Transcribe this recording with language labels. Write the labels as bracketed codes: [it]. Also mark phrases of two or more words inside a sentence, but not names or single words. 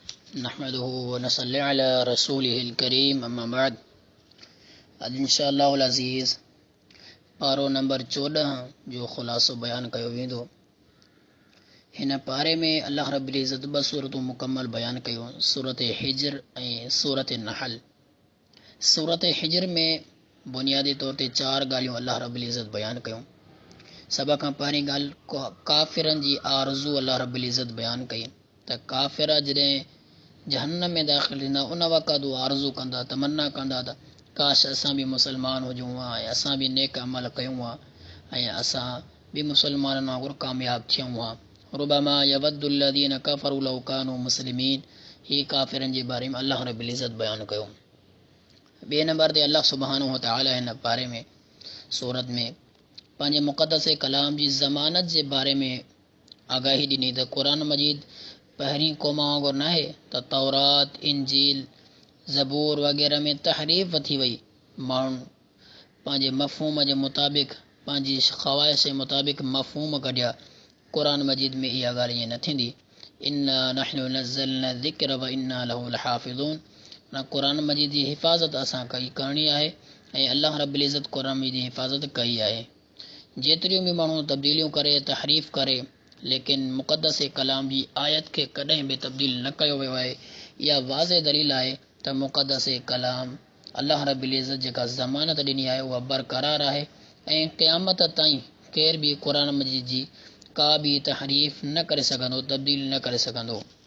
[ar] نحمده ونصلي على رسوله الكريم أما بعد. [sd] अॼु [ar] إن شاء الله العزيز [sd] पारो नंबर 14 जो ख़ुलासो बयान कयो वेंदो। हिन पारे में अल्लाह रब्बुल इज़्ज़त ॿ सूरतूं मुकम्मल बयान कयूं, सूरत हिज्र ऐं सूरत नहल। सूरत हिज्र में बुनियादी तौर ते 4 ॻाल्हियूं अल्लाह रब्बुल इज़्ज़त बयान कयूं। सभ खां पहिरीं ॻाल्हि काफ़िरनि जी आरज़ू अल्लाह रब्बुल इज़्ज़त बयान कई त काफ़िर जॾहिं जहन्नम में दाख़िल थींदा उन वक़्तु उहे आरज़ू कंदा, तमन्ना कंदा त काश असां बि मुसलमान हुजूं हा ऐं असां बि नेक अमल कयूं हा ऐं असां बि मुसलमाननि वांगुरु कामयाबु थियूं हा। [ar] ربما يود الذين كفروا لو كانوا مسلمين. [sd] ही काफ़िरनि जे बारे में अल्लाह रब्बुल इज़्ज़त बयान कयो। ॿिए नंबर ते अल्लाह सुब्हानहु व तआला हिन पारे में सूरत में पंहिंजे मुक़द्दस कलाम जी ज़मानत जे बारे में आगाही ॾिनी त क़ुरान मजीद पहिरीं क़ौम वांगुरु न आहे त तौरात, इंजील, ज़बूर वग़ैरह में तहरीफ़ थी वई। माण्हुनि पंहिंजे मफ़हूम जे मुताबिक़, पंहिंजी ख़वाहिश जे मुताबिक़ मफ़हूम कढिया। क़ुरान मजीद में इहा ॻाल्हि ईअं न थींदी। [ar] إنا نحن نزلنا الذكر وإنا له لحافظون. [sd] न क़ुरान मजीद जी हिफ़ाज़त असां करणी आहे ऐं अल्लाह रब्बुल इज़्ज़त क़ुरान मजीद जी हिफ़ाज़त कई आहे। जेतिरियूं बि माण्हू तब्दीलियूं करे, तहरीफ़ करे, लेकिन मुक़द्दस कलाम जी आयत खे कॾहिं बि तब्दील न कयो वियो आहे। इहा वाज़े दलील आहे त मुक़द्दस कलाम अल्लाह रब्बुल इज़्ज़त जेका ज़मानत ॾिनी आहे उहा बरक़रार आहे ऐं क़यामत ताईं केर बि क़ुरान मजीद जी का बि तहरीफ़ न करे सघंदो, तब्दील न करे सघंदो।